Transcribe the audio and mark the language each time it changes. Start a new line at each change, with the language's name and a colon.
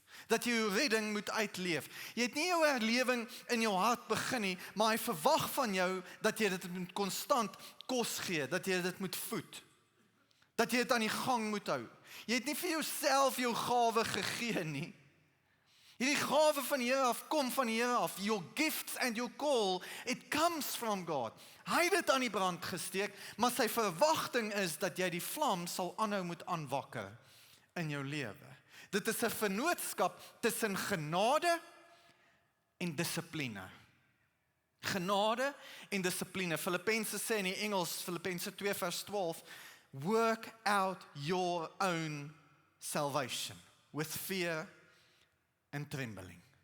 Afrikaans: Dat jy jou redding moet uitleef. Jy het nie jou herlewing in jou hart begin nie, maar hy verwag van jou dat jy dit moet konstant kos gee, dat jy dit moet voed. Dat jy dit aan die gang moet hou. Jy het nie vir jouself jou gawe gegee nie. Hierdie gawe van die Here af, kom van die Here af.
English: Your gifts and your call, it comes from God.
Afrikaans: Hy het dit aan die brand gesteek, maar sy verwagting is dat jy die vlam sal aanhou moet aanwakker in jou lewe. Dit is 'n vennootskap tussen genade en dissipline. Genade en dissipline. Filippense sê in die Engels, Filippense 2 vers 12,
English: work out your own salvation with fear and trembling.